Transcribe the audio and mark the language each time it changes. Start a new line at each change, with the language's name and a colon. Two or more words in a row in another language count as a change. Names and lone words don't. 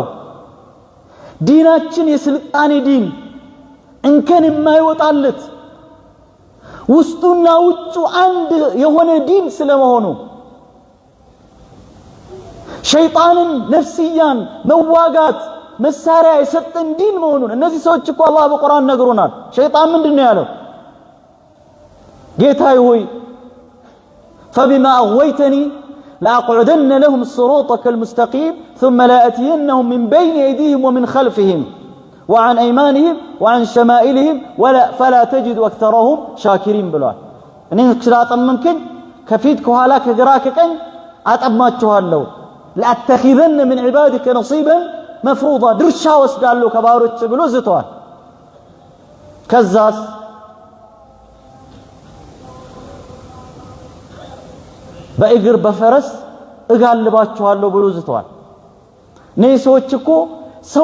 Amharic: ዲናችን የስልጣኔ ዲን እንከን የማይወጣለት ውስጡና ውጩ አንድ የሆነ ዲን ስለመሆኑ ሸይጣንን ነፍስያን መዋጋት መሳሪያ የሰጠን ዲን መሆኑን እነዚህ ሰዎች እኮ አላህ በቁርአን ነግሮናል። ሸይጣን ምንድነው ያለው? ጌታዬ ሆይ
Arabic: فبما أغويتني لأقعدن لهم صراطك المستقيم ثم لآتينهم من بين أيديهم ومن خلفهم وعن أيمانهم وعن شمائلهم فلا تجد أكثرهم شاكرين بلوان
Amharic: እኔ ስላጠመምከኝ ከፊት ከኋላ ከግራ ከቀኝ አጠማችኋለሁ
Arabic: لأتخذن من عبادك نصيبا مفروضا
Amharic: ድርሻ ወስዳለሁ ከባሮች ብሎ ዝተዋል። ከዛስ በእግር በፈረስ እጋልባችኋለሁ ብሎ ዝተዋል። እነዚህ ሰዎች እኮ ሰው